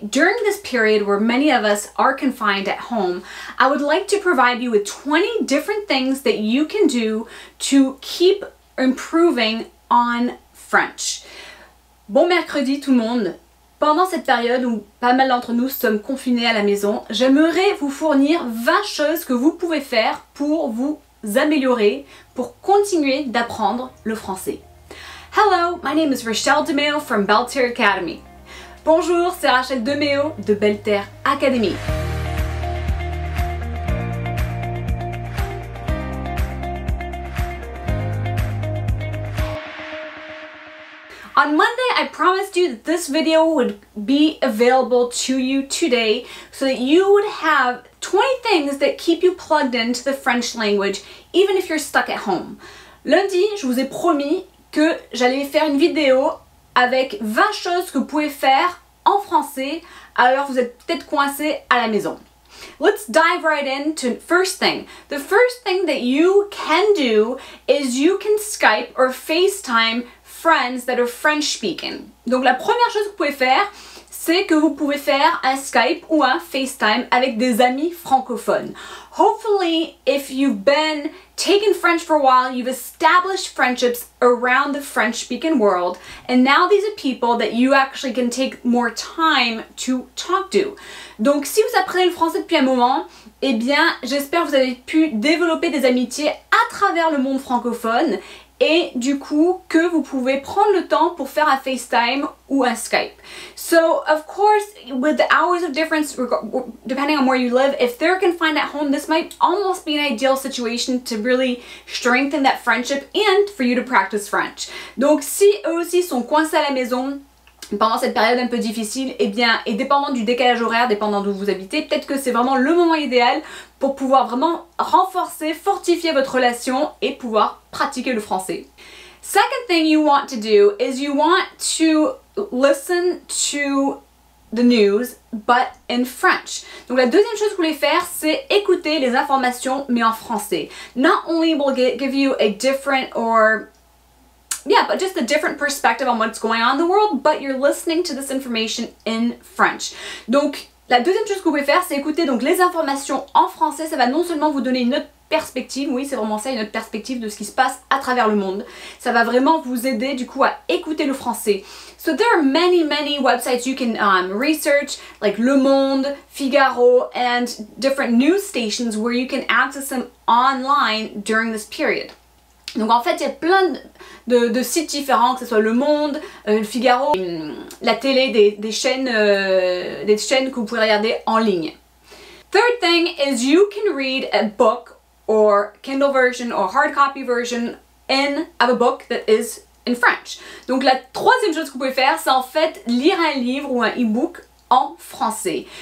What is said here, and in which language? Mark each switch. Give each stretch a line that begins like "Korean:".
English: During this period where many of us are confined at home, I would like to provide you with 20 different things that you can do to keep improving on French.
French: Bon mercredi tout le monde! Pendant cette période où pas mal d'entre nous sommes confinés à la maison, j'aimerais vous fournir 20 choses que vous pouvez faire pour vous améliorer, pour continuer d'apprendre le français.
English: Hello, my name is Rachele DeMeo from Belle Terre Academy.
French: Bonjour, c'est Rachele DeMeo de Belle Terre Academy.
English: On Monday, I promised you that this video would be available to you today so that you would have 20 things that keep you plugged into the French language, even if you're stuck at home.
French: Lundi, je vous ai promis que j'allais faire une vidéo avec 20 choses que vous pouvez faire en français alors vous êtes peut-être coincés à la maison.
English: Let's dive right into first thing. The first thing that you can do is you can Skype or FaceTime friends that are French speaking.
French: Donc la première chose que vous pouvez faire, c'est que vous pouvez faire un Skype ou un FaceTime avec des amis francophones.
English: Hopefully, if you've been taking French for a while, you've established friendships around the French-speaking world, and now these are people that you actually can take more time to talk to.
French: Donc, si vous apprenez le français depuis un moment, eh bien, j'espère que vous avez pu développer des amitiés à travers le monde francophone et du coup que vous pouvez prendre le temps pour faire un FaceTime ou un Skype.
English: So of course, with the hours of difference depending on where you live, if they're confined at home, this might almost be an ideal situation to really strengthen that friendship and for you to practice French.
French: Donc si eux aussi sont coincés à la maison pendant cette période un peu difficile, eh bien, et dépendant du décalage horaire, dépendant d'où vous habitez, peut-être que c'est vraiment le moment idéal pour pouvoir vraiment renforcer, fortifier votre relation et pouvoir pratiquer le français.
English: Second thing you want to do is you want to listen to the news, but in French.
French: Donc la deuxième chose que vous voulez faire, c'est écouter les informations, mais en français.
English: Not only will it give you a different but just a different perspective on what's going on in the world, but you're listening to this information in French.
French: Donc, la deuxième chose que vous pouvez faire, c'est écouter donc les informations en français. Ça va non seulement vous donner une autre perspective, oui c'est vraiment ça, une autre perspective de ce qui se passe à travers le monde. Ça va vraiment vous aider du coup à écouter le français.
English: So there are many websites you can research, like Le Monde, Figaro, and different news stations where you can access them online during this period.
French: Donc en fait, il y a plein de sites différents, que ce soit Le Monde, le Figaro, la télé, des chaînes que vous pouvez regarder en ligne.
English: Third thing is you can read a book or Kindle version or hard copy version of a book that is in French.
French: Donc la troisième chose que vous pouvez faire, c'est en fait lire un livre ou un e-book en français.